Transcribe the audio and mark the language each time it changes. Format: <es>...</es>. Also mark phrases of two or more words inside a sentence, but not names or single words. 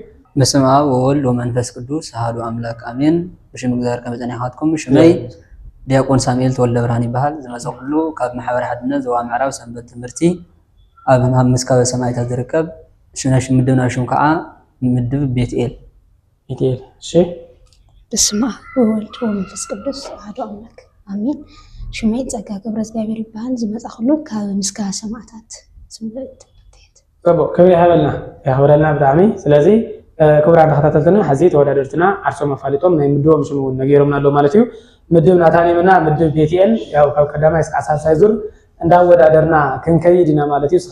<gez>በስመ አብ ወወልድ ወመንፈስ ቅዱስ አሐዱ አምላክ አሜን።</gez> <ti>ብሽም እግዚአብሔር ከመፀኒኻትኩም ሽመይ ዲያቆን ሳሙኤል ተወልደ ብርሃን ይባሃል። ዝመጽኽሉ ካብ ማሕበር ሓድነት ዞባ ምዕራብ ሰንበት ትምህርቲ ኣብ ምስካበ ሰማዕታት ዝርከብ ምድብና ሽም ከዓ ምድብ ቤትኤል። እሺ</ti> <gez>በስመ አብ ወወልድ ወመንፈስ ቅዱስ አሐዱ አምላክ አሜን።</gez> <ti>ሽመይ ጸጋ ገብረ እግዚአብሔር ይባሃል። ዝመጽኽሉ ካብ ምስካበ ሰማዕታት ሰንበት ትምህርቲ ጽቡቕ ከመይ ሃበልና ያኽብረልና ብጣዕሚ። ስለዚ ክቡራን ተኸታተልትና ሕዚ ተወዳደርትና ዓርሶም ኣፋሊጦም ናይ ምድቦም ሽም እውን ነጊሮምና ኣሎ ማለት እዩ። ምድብ ናታንየምና ምድብ ቤትኤል ያው ካብ ቀዳማይ እስካብ ሳልሳይ ዙር እንዳወዳደርና ክንከይድ ኢና ማለት እዩ።</ti>